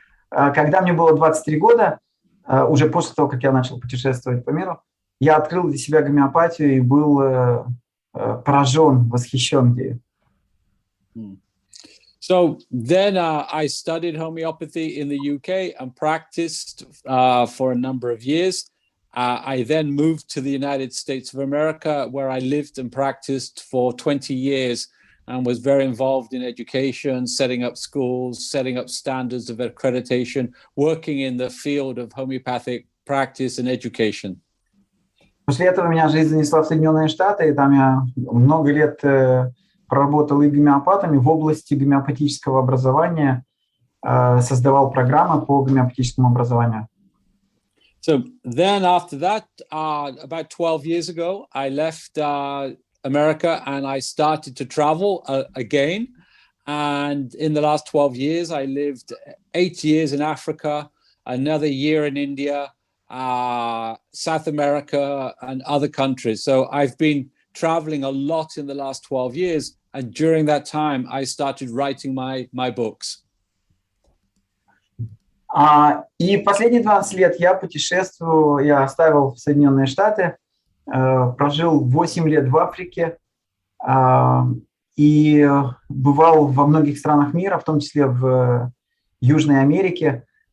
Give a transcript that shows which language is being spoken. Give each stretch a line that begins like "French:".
Russian: Когда мне было 23 года, уже после того, как я начал путешествовать по миру, я открыл для себя гомеопатию и был поражен, восхищен ею.
English: So then I studied homeopathy in the UK and practiced for a number of years. I then moved to the United States of America, where I lived and practiced for 20 years and was very involved in education, setting up schools, setting up standards of accreditation, working in the field of homeopathic practice and education.
Russian: После этого меня жизнь занесла в Соединенные Штаты, и там я много лет проработал и гомеопатами в области гомеопатического образования, создавал программы по гомеопатическому образованию.
English: So then after that, about 12 years ago, I left America and I started to travel again. And in the last 12 years, I lived 8 years in Africa, another year in India, South America, and other countries. So I've been traveling a lot in the last 12 years. And during that time, I started writing my books.
Russian: И последние 12 лет я путешествую, я оставил Соединенные Штаты, прожил 8 лет в Африке и бывал во многих странах мира, в том числе в Южной Америке.